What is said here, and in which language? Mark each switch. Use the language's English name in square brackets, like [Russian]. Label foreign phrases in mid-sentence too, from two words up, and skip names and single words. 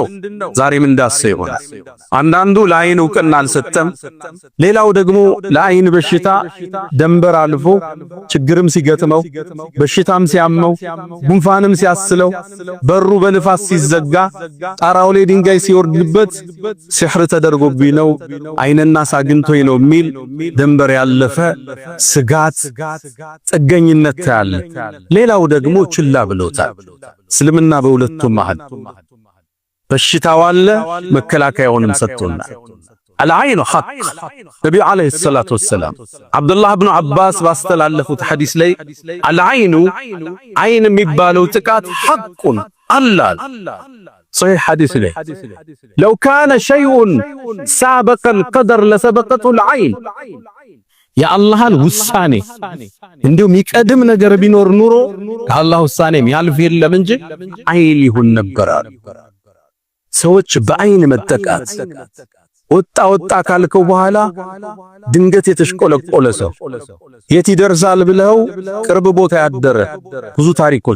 [Amharic] ዛሬም እንዳሰው ይሆናል። አንዳንዱ ለአይን ዕውቅና አልሰጠም፣ ሌላው ደግሞ ለአይን በሽታ ደንበር አልፎ ችግርም ሲገጥመው በሽታም ሲያመው ጉንፋንም ሲያስለው በሩ በንፋስ ሲዘጋ ጣራው ላይ ድንጋይ ሲወርድበት ሲህር ተደርጎብኝ ነው አይንና ሳግንቶኝ ነው የሚል ደንበር ያለፈ ስጋት ጥገኝነት ያለ። ሌላው ደግሞ ችላ ብሎታል። እስልምና በሁለቱም መሃል በሽታው አለ፣ መከላከያውንም ሰጥቶናል። [Arabic] العين حق [Amharic] ነብዩ [Arabic] عليه الصلاة والسلام [Amharic] አብዱላህ ኢብኑ አባስ ባስተላለፉት ሐዲስ ላይ العين አይን የሚባለው ጥቃት ሐቁን አላል [Arabic] صحيح حديث ليه لو كان شيء سابق القدر لسبقته العين [Amharic] የአላህን ውሳኔ እንዲሁም ይቀድም ነገር ቢኖር ኑሮ ከአላህ ውሳኔም ያልፍ የለም እንጂ አይን ይሁን ነበር። ሰዎች በአይን መጠቃት ወጣ ካልከው በኋላ ድንገት የተሽቆለቆለ ሰው የት ይደርሳል ብለው ቅርብ ቦታ ያደረ ብዙ ታሪኮች